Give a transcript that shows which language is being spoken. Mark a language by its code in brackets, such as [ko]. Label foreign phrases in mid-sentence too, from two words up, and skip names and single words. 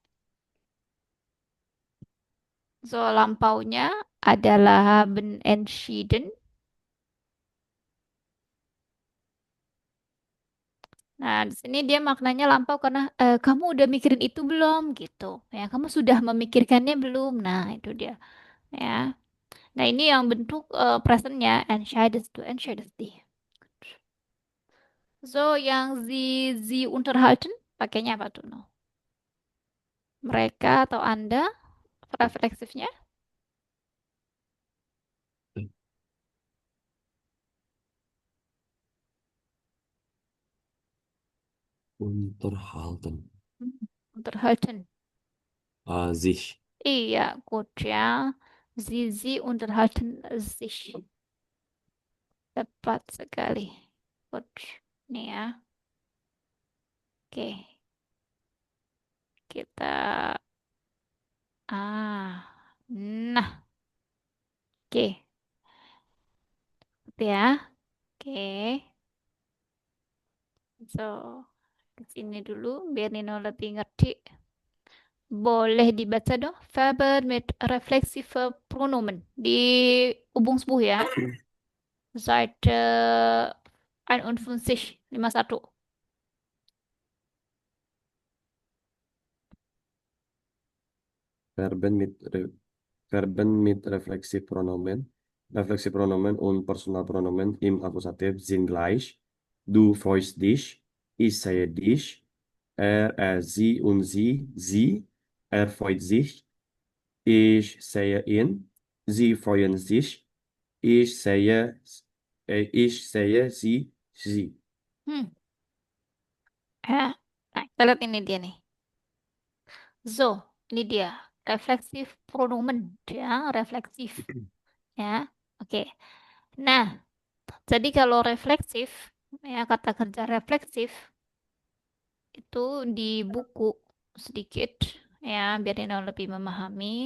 [id] So, lampaunya adalah entschieden. Nah, di sini dia maknanya lampau karena kamu udah mikirin itu belum gitu. Ya, kamu sudah memikirkannya belum? Nah, itu dia. Ya. Nah, ini yang bentuk presentnya [de] entscheidet du, entscheidet die. [id] So, yang [de] sie unterhalten [id] pakainya apa tuh? No? Mereka atau Anda refleksifnya? Unterhalten, Unterhalten. sich, [de] Iya, gut ya. Sie unterhalten sich. [id] Tepat sekali. Good. Nih ya. Oke. Kita. Ah. Nah. Oke. Gitu ya. Oke. So. Ke sini dulu. Biar Nino lebih ngerti. Boleh dibaca dong. [de] Verben mit reflexive Pronomen. [id] Di Übungsbuch ya. Seite 51. 51. [de] Verben mit, Verben mit Reflexivpronomen. Reflexivpronomen und Personalpronomen im Akkusativ sind gleich. Du freust dich, ich sehe dich, sie und sie, er freut sich, ich sehe ihn, sie freuen sich, ich sehe sie. [id] Hmm. Ya. Nah, kita lihat ini dia nih. So, ini dia. Refleksif pronomen. Ya, refleksif. Ya, oke. Nah, jadi kalau refleksif, ya kata kerja refleksif, itu di buku sedikit, ya, biar Nino lebih memahami.